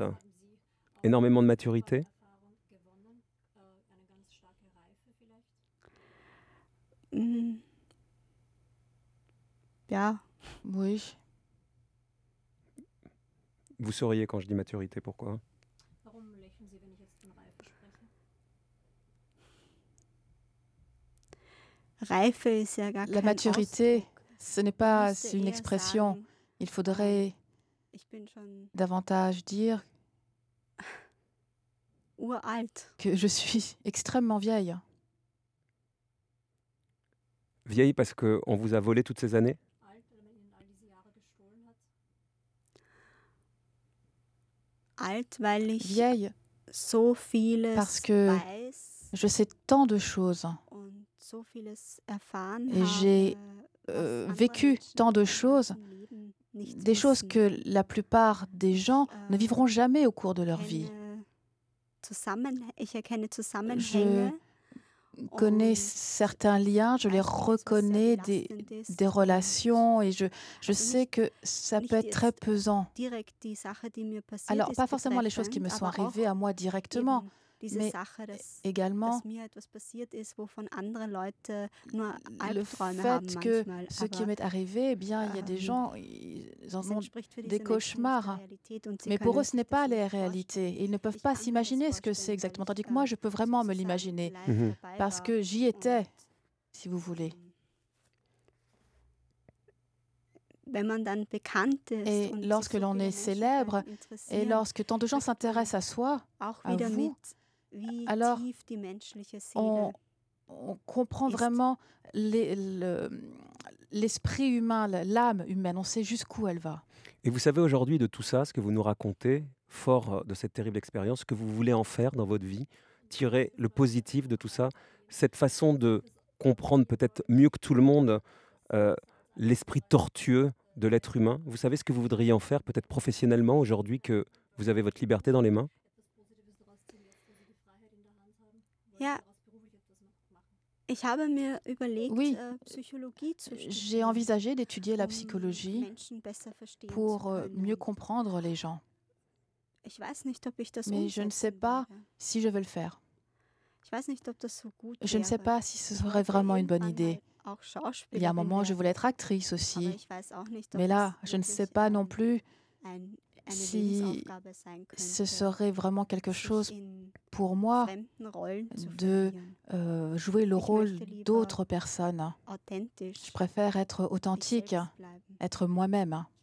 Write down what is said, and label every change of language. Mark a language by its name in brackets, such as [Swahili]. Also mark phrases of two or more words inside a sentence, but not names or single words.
[French] Énormément de maturité? [German] Hm, ja, [French] Oui, Vous sauriez quand je dis maturité, pourquoi? [German] Reife ist ja gar [French] la [German] kein [French] maturité, [German] Ausdruck. [French] ce n'est [German] Man [French] pas [German] müsste [French] une [German] eher [French] expression. [German] sagen, [French] Il faudrait [German] ich bin schon [French] davantage dire [German] uralt. [French] que je suis extrêmement vieille. Vieille parce qu'on vous a volé toutes ces années? [German] Alt, weil ich [French] Vieille [German] so [French] parce [German] vieles [French] que [German] weiß [French] je sais tant de choses [German] und so vieles erfahren [French] et j'ai [German] habe, was andere [French] vécu [German] Menschen [French] tant de [German] in ihrem [French] choses, [German] ganzen Leben nicht [French] des choses [German] wissen. [French] que la plupart des gens ne vivront jamais au cours de leur vie. [German] Ich erkenne [French] Je [German] Zusammenhänge [French] connais [German] und [French] certains liens, je les [German] weiß, wenn etwas sehr [French] reconnais, [German] belastend ist [French] des [German] und [French] relations, et je [German] also [French] sais [German] nicht, [French] que ça peut [German] nicht [French] être très [German] jetzt [French] pesant. [German] direkt die Sache, die mir passiert [French] Alors, [German] ist, [French] pas forcément les choses qui [German] betreffend, [French] me sont [German] aber [French] arrivées [German] auch [French] à moi directement, [German] eben diese [French] mais [German] Sache, dass [French] également [German] mir etwas passiert ist, wovon andere Leute nur [French] le [German] Albträume haben [French] fait que [German] manchmal. [French] ce qui [German] Aber [French] m'est arrivé, eh bien, il y a des gens, ils en [German] es [French] ont [German] entspricht für [French] des [German] diese Menschen nicht der [French] cauchemars. [German] Realität und sie [French] Mais pour [German] können [French] eux, ce [German] sich [French] n'est [German] das [French] pas [German] nicht [French] les [German] vorstellen. [French] réalités. Et ils ne peuvent [German] Ich [French] pas [German] kann mir das [French] s'imaginer ce que c'est [German] vorstellen, weil [French] exactement. [German] ich [French] Tandis que moi, je peux vraiment me [German] sozusagen [French] l'imaginer. [German] live Mhm. dabei [French] Parce [German] war [French] que j'y étais, [German] und [French] si vous voulez. [German] wenn man dann bekannt ist [French] Et [German] und sich [French] lorsque [German] so [French] l'on [German] viele [French] est [German] Menschen für [French] célèbre, [German] einen [French] et [German] interessieren, [French] lorsque tant de gens [German] kriegt man [French] s'intéressent à soi, [German] auch [French] à [German] wieder [French] vous, [German] mit, wie [French] alors [German] tief die menschliche [French] on, [German] Seele [French] on comprend ist. vraiment l'esprit humain, l'âme humaine. On sait jusqu'où elle va. Et vous savez aujourd'hui de tout ça, ce que vous nous racontez, fort de cette terrible expérience, ce que vous voulez en faire dans votre vie, tirer le positif de tout ça, cette façon de comprendre peut-être mieux que tout le monde euh, l'esprit tortueux de l'être humain. Vous savez ce que vous voudriez en faire, peut-être professionnellement, aujourd'hui que vous avez votre liberté dans les mains? [German] Ja, ich habe mir überlegt, [French] Oui, [German] Psychologie zu [French] j'ai [German] studieren, [French] envisagé d'étudier la [German] um [French] psychologie [German] Menschen besser verstehen zu [French] pour mieux [German] können. [French] comprendre les gens. [German] Ich weiß nicht, ob ich das [French] Mais je ne sais [German] umsetzen [French] pas [German] werde. [French] si je vais le faire. [German] Ich weiß nicht, ob das so gut [French] Je ne sais [German] wäre. [French] pas si ce [German] Ich [French] serait [German] wollte [French] vraiment une bonne [German] irgendwann [French] idée. [German] mal auch [French] Il y a un [German] Schauspielerin [French] moment, je voulais [German] werden, [French] être actrice [German] aber [French] aussi. [German] ich weiß auch nicht, ob [French] Mais [German] das [French] là, je ne sais [German] wirklich [French] pas non plus [German] eine [French] si [German] Lebensaufgabe sein [French] ce [German] könnte, [French] serait vraiment quelque [German] sich [French] chose [German] in [French] pour moi [German] fremden Rollen zu [French] de [German] verlieren. [French] jouer le [German] Ich [French] rôle [German] möchte lieber [French] d'autres personnes. Je [German] authentisch [French] préfère être [German] ich [French] authentique, [German] selbst bleiben. [French] être moi-même.